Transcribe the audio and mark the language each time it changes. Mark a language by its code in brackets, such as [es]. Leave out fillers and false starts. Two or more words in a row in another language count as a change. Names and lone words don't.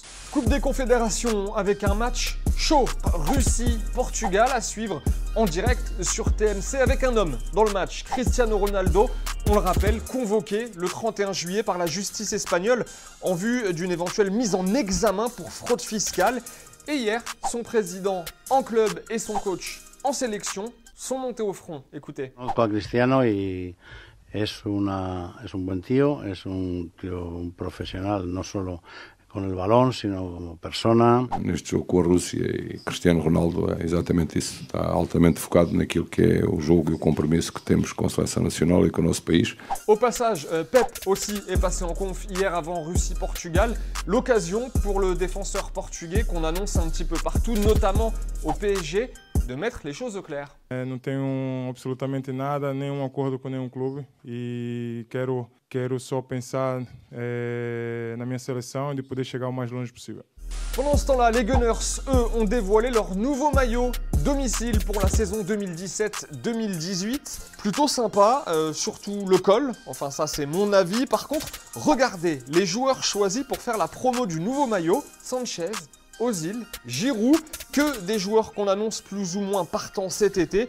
[fr] Coupe des Confédérations avec un match chaud. Russie-Portugal à suivre en direct sur TMC avec un homme dans le match, Cristiano Ronaldo. On le rappelle, convoqué le 31 juillet par la justice espagnole en vue d'une éventuelle mise en examen pour fraude fiscale. Et hier, son président en club et son coach en sélection sont montés au front. Écoutez. [es] Conozco a Cristiano y es un buen tío, es un profesional no solo con el balón, sino como persona. [pt] Neste jogo com a Rússia e Cristiano Ronaldo é exatamente isso. Está altamente focado naquilo que é o jogo e o compromisso que temos com a seleção nacional et com o nosso país. [fr] Au passage, Pep aussi est passé en conf hier avant Russie-Portugal. L'occasion pour le défenseur portugais qu'on annonce un petit peu partout, notamment au PSG, de mettre les choses au clair. [pt] Não tenho absolutamente nada, nenhum acordo com nenhum clube e quero só pensar na minha seleção e de poder chegar o mais longe possível. [fr] Pendant ce temps-là, les Gunners, eux, ont dévoilé leur nouveau maillot domicile pour la saison 2017-2018. Plutôt sympa, surtout le col. Enfin, ça, c'est mon avis. Par contre, regardez les joueurs choisis pour faire la promo du nouveau maillot. Sanchez, Ozil, Giroud, que des joueurs qu'on annonce plus ou moins partant cet été.